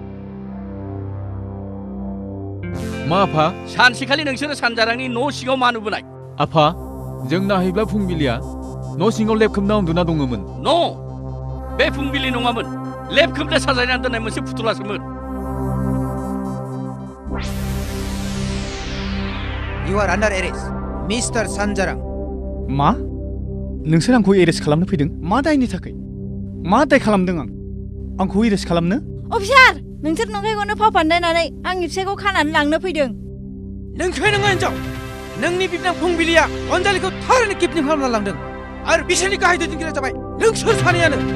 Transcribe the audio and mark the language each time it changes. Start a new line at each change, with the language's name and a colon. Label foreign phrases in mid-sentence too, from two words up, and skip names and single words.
Bodo: मा आफा सानसेखालि नोंसोरो सानजारांनि न' सिङाव मा नुबोनाय आफा जों नाहैब्ला फुंबिलिया न' सिङाव लेबखोबना उन्दुना दङमोन न' बे फुंबिलि नङामोन लेब खोबना साजायनानै दोननाय मोनसे फुथुलासोमोन
English: You are under arrest, Mr. Sanjarang.
Bodo: मा नोंसोर आंखौ एरेस्ट खालामनो फैदों मा दायनि थाखाय मा दाय खालामदों आंखौ एरेस्ट खालामनो अफिसार नोंसोर नंखायखौनो फाव फान्दायनानै आंनि फिसायखौ खानानै लांनो फैदों नोंखाय नङा हिनजाव नोंनि बिबोनां फुंबिलिया अनजालिखौ थारैनो किडनेप खालामना लांदों आरो बिसोरनि गाहाय दैदेनगिरिया जाबाय नोंसोर सानैयानो